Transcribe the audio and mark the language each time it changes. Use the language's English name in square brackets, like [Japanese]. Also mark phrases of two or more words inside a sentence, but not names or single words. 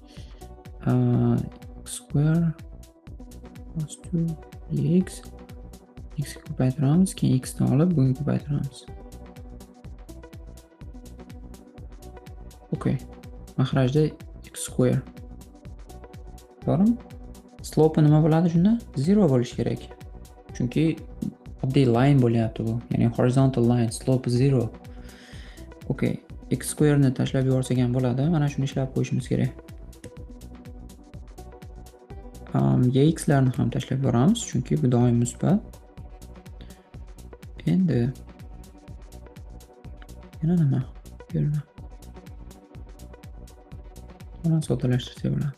[English] X square plus 2x x [Uzbek] ko'paytiramiz, keyin x ni olib buni ko'paytiramiz. Okay. Mahrajda [English] x square. [Uzbek] To'g'rimi? Slope nima bo'ladi shunda? 0 bo'lishi kerak. Chunki oddiy line bo'lyapti bu. Ya'ni [English] horizontal line, [Uzbek] slope 0. Okay. [English] X square [Uzbek] ni tashlab yuborsak ham bo'ladi. Mana shuni ishlab qo'yishimiz kerak. X larni ham tashlab yuboramiz, chunki bu doim musbat. Endi yana nima? Berma. Buni soddalashtirsak bo'ladi.